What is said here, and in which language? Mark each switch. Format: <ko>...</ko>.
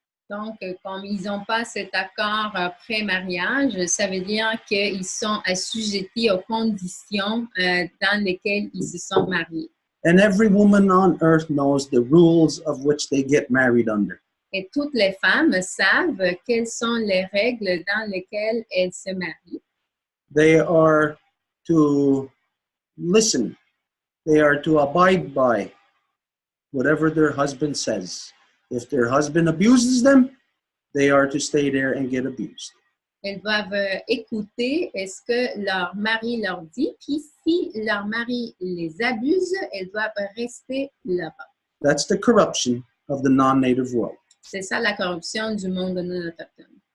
<fr>Donc, comme ils n'ont pas cet accord pré-mariage, ça veut dire qu'ils sont assujettis aux conditions dans lesquelles ils se sont mariés.</fr> <en>And every woman on earth knows the rules of which they get married under.</en> <fr>Et toutes les femmes savent quelles sont les règles dans lesquelles elles se marient.</fr> <en>They are to listen. They are to abide by whatever their husband says. If their husband abuses them, they are to stay there and get abused.</en> <fr>Elles doivent écouter ce que leur mari leur dit, puis si leur mari les abuse, elles doivent rester là-bas.</fr> <en>That's the corruption of the non-native world.</en> <fr>C'est ça la corruption du monde non autochtone.</fr>